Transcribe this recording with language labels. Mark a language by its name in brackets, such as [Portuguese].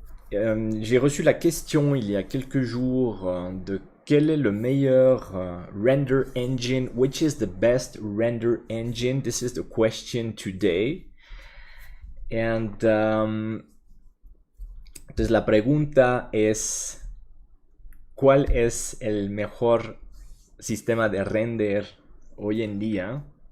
[French] J'ai reçu la question il y a quelques jours de quel est le meilleur render engine, [English] which is the best render engine. This is the question today. [Spanish] And entonces la pregunta es, ¿cuál es el mejor sistema de render hoy en día?